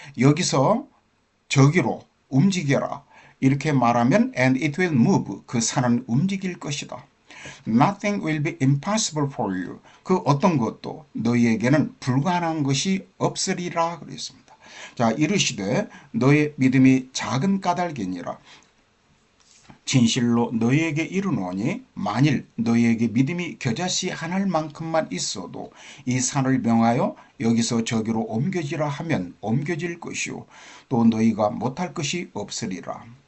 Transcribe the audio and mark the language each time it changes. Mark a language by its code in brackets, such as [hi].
[ko] 여기서 저기로 움직여라. 이렇게 말하면 [en] and it will move. [ko] 그 산은 움직일 것이다. [en] Nothing will be impossible for you. [ko] 그 어떤 것도 너희에게는 불가능한 것이 없으리라 그랬습니다. 자, 이르시되 너의 믿음이 작은 까닭이니라. 진실로 너희에게 이르노니 만일 너희에게 믿음이 겨자씨 한 알만큼만 있어도 이 산을 명하여 여기서 저기로 옮겨지라 하면 옮겨질 것이요 또 너희가 못할 것이 없으리라.